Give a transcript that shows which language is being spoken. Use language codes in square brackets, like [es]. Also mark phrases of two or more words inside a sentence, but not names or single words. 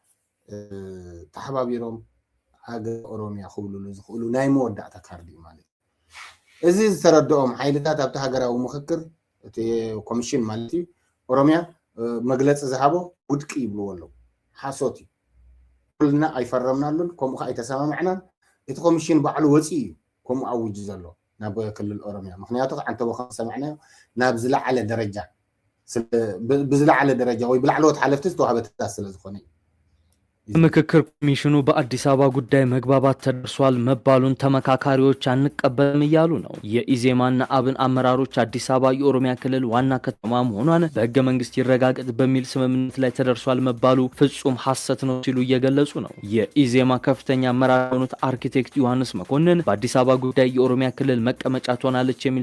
[ti] ተሓባቢሮም ሃገር ኦሮሚያ ክብልሉ ዝኽእሉ ናይ መወዳእታ ካርዲ ማለት እዩ። እዚ ዝተረድኦም ሓይልታት ኣብቲ ሃገራዊ ምክክር እቲ ኮሚሽን ማለት እዩ ኦሮሚያ መግለፂ ዝሃቦ ውድቂ ይብልዎ ኣለዉ። ሓሶት እዩ ኩልና ኣይፈረምናሉን ከምኡ ከዓ ኣይተሰማምዕናን እቲ ኮሚሽን ባዕሉ ወፂኡ እዩ ከምኡ ኣውጅ ዘሎ ናብ ክልል ኦሮሚያ ምክንያቱ ከዓ እንተበኸ ሰማዕናዮ ናብ ዝለዓለ ደረጃ ብዝለዓለ ደረጃ ወይ ብላዕለዎት ሓለፍቲ ዝተዋሃበ ትእዛዝ ስለ ዝኾነ እዩ። [am] ምክክር ኮሚሽኑ በአዲስ አበባ ጉዳይ መግባባት ተደርሷል መባሉን ተመካካሪዎች አንቀበልም እያሉ ነው። የኢዜማና አብን አመራሮች አዲስ አበባ የኦሮሚያ ክልል ዋና ከተማ መሆኗን በህገ መንግስት ይረጋገጥ በሚል ስምምነት ላይ ተደርሷል መባሉ ፍጹም ሐሰት ነው ሲሉ እየገለጹ ነው። የኢዜማ ከፍተኛ አመራር የሆኑት አርኪቴክት ዮሐንስ መኮንን በአዲስ አበባ ጉዳይ የኦሮሚያ ክልል መቀመጫ ትሆናለች የሚል